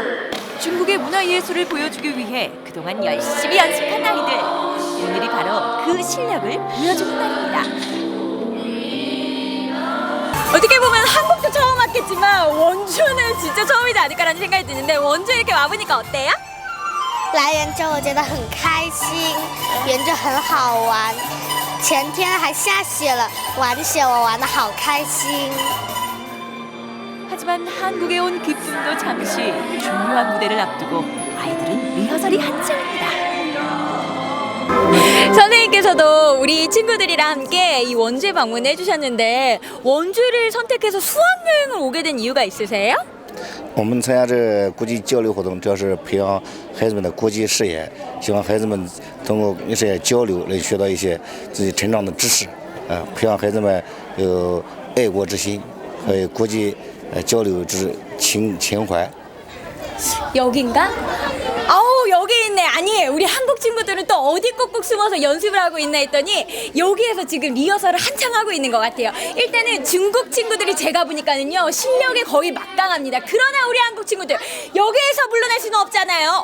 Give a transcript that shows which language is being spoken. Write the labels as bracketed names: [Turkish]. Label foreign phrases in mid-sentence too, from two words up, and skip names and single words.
[Korean] 중국의 문화예술을 보여주기 위해 그동안 열심히 연습한 아이들. 오늘이 바로 그 실력을 보여주는 날입니다. 어떻게 보면 한국도 처음 왔겠지만 원주는 진짜 처음이지 않을까라는 생각이 드는데 원주에 이렇게 와보니까 어때요? [Chinese] 来源州我觉得很开心，源州很好玩。前天还下雪了，玩雪我玩得好开心。 [Korean] 하지만 한국에 온 기쁨도 잠시. 중요한 무대를 앞두고 아이들은 리허설이 한창입니다. 선생님께서도 우리 친구들이랑 함께 이 원주에 방문해 주셨는데 원주를 선택해서 수학여행을 오게 된 이유가 있으세요? [Chinese] 我们参加这国际交流活动，主要是培养孩子们的国际视野，希望孩子们通过这些交流来学到一些自己成长的知识，培养孩子们有爱国之心和国际交流之情怀。 [Korean] 여긴가? 아우 여기 있네. 아니 우리 한국 친구들은 또 어디 꼭꼭 숨어서 연습을 하고 있나 했더니 여기에서 지금 리허설을 한창 하고 있는 것 같아요. 일단은 중국 친구들이 제가 보니까는요 실력이 거의 막강합니다. 그러나 우리 한국 친구들 여기에서 물러날 수는 없잖아요.